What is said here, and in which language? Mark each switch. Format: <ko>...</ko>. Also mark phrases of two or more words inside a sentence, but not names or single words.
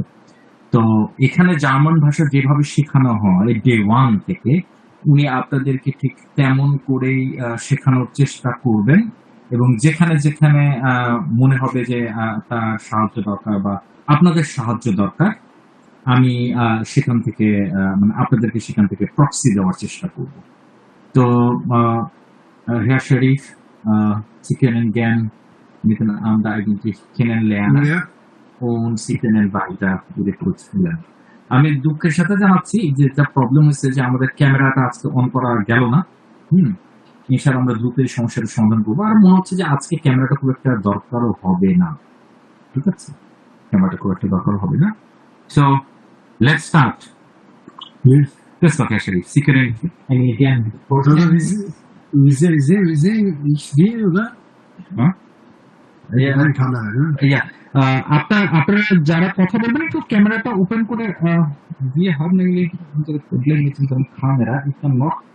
<bn>তো এখানে জার্মান ভাষা যেভাবে শেখানো হয়</bn> <en>day one</en> <bn>থেকে, উনি আপনাদেরকে ঠিক তেমন করেই শেখানোর চেষ্টা করবেন। এবং যেখানে যেখানে মনে হবে যে তার সাহায্য দরকার বা আপনাদের সাহায্য দরকার, আমি সেখান থেকে মানে আপনাদেরকে সেখান থেকে প্রক্সি দেওয়ার চেষ্টা করব।</bn> <de>তো Herr Sharif, Sie können gern miteinander eigentlich kennenlernen. Ja. Und Sie können weiter Ihre Kurs führen.</de> <bn>আমি দুঃখের সাথে জানাচ্ছি যে যা প্রবলেম হয়েছে যে আমাদের ক্যামেরাটা আজকে অন করা গেল না। ইনশাআল্লাহ আমরা দ্রুত এই সমস্যাটা সমাধান করবো। আর মনে হচ্ছে যে আজকে ক্যামেরাটা খুব একটা দরকারও হবে না, ঠিক আছে? ক্যামেরাটা খুব একটা দরকার হবে না।</bn> <en>So let's start. Yes. Let's start,</en> <de>Herr Sharif. Sie können gern Bize ich sehe, oder? Huh? Ein Kamera, ne? Ja,</de> <bn>আপনারা যারা কথা বলবেন একটু ক্যামেরাটা ওপেন করে,</bn> <de>wir haben nämlich unsere Probleme mit unserem Kamera. Ich kann noch</de>